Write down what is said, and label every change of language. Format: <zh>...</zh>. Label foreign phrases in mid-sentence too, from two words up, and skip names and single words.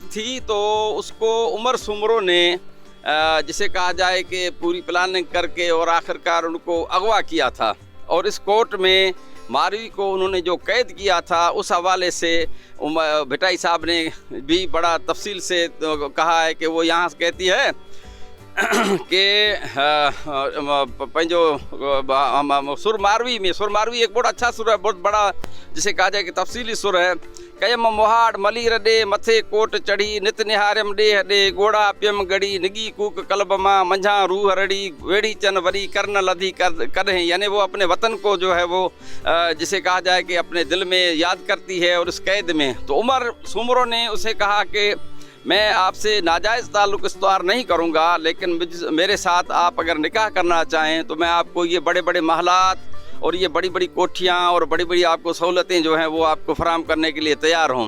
<ur>تھی، تو اس کو عمر سومروں نے جسے کہا جائے کہ پوری پلاننگ کر کے اور آخرکار ان کو اغوا کیا تھا. اور اس کورٹ میں ماروی کو انہوں نے جو قید کیا تھا، اس حوالے سے بھٹائی صاحب نے بھی بڑا تفصیل سے کہا ہے کہ وہ یہاں کہتی ہے کہ پنہنجو سر ماروی ایک بہت اچھا سر ہے، بہت بڑا جسے کہا جائے کہ تفصیلی سر ہے, बहुत बड़ा जिसे कहा जाए कि तफसीली सुर है।</ur> <sd>कयम मोहाड़ मलीर ॾे मथे कोट चढ़ी नित निहारियम ॾे ॾे गोड़ा पियम गड़ी निगी कूक कल्ब मां मंझा रूह रड़ी वेड़ी चन वरी करन लधी करें,</sd> <ur>یعنی وہ اپنے وطن کو جو ہے وہ جسے کہا جائے کہ اپنے دل میں یاد کرتی ہے اور اس قید میں. تو عمر سومروں نے اسے کہا کہ میں آپ سے ناجائز تعلق استوار نہیں کروں گا، لیکن میرے ساتھ آپ اگر نکاح کرنا چاہیں تو میں آپ کو یہ بڑے بڑے محلات اور یہ بڑی بڑی کوٹھیاں اور بڑی بڑی آپ کو سہولتیں جو ہیں وہ آپ کو فراہم کرنے کے لیے تیار ہوں.</ur>